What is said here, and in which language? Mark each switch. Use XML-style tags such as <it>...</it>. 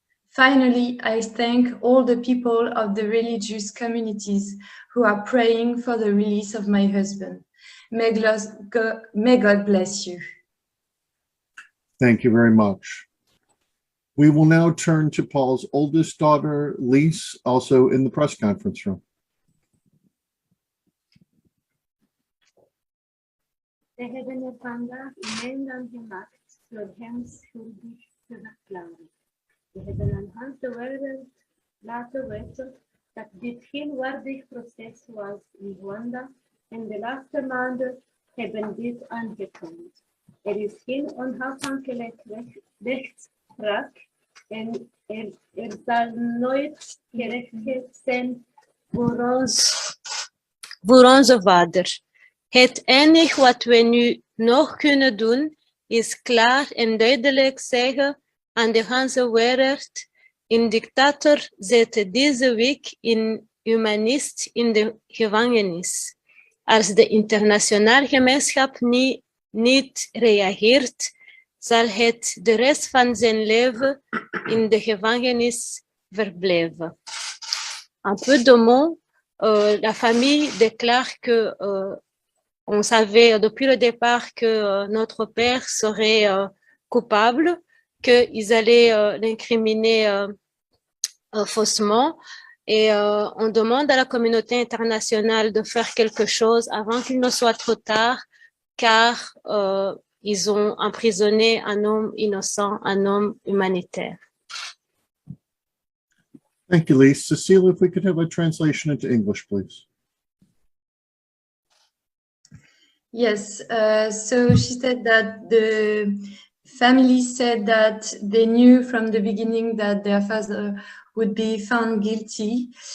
<en>Finally, I thank all the people of the religious communities who are praying for the release of my husband. May God bless you. Thank you very much. We will now turn to Paul's oldest daughter, Lise, also in the press conference room.</en> <nl>De hebben er vandaag in Nederland gemaakt door hem schuldig te verklaren. We hebben aan Hans de wereld laten weten dat dit geen waardig proces was in Rwanda en de laatste maanden hebben dit aangetoond. Er is geen onafhankelijk rechtspraak en er zal nooit gerechtigheid zijn voor onze vader. Het enige wat we nu nog kunnen doen, is klaar en duidelijk zeggen aan de hele wereld: een dictator zette deze week een humanist in de gevangenis. Als de internationale gemeenschap niet reageert, zal het de rest van zijn leven in de gevangenis verblijven.</nl> <fr>Un peu de mots, la famille déclare que on savait depuis le départ que notre père serait coupable, qu'ils allaient l'incriminer faussement. Et on demande à la communauté internationale de faire quelque chose avant qu'il ne soit trop tard, car ils ont emprisonné un homme innocent, un homme humanitaire.</fr> <en>Thank you, Lise. Cecile, if we could have a translation into English, please. Yes, so she said that the family said that they knew from the beginning that their father would be found guilty.</en>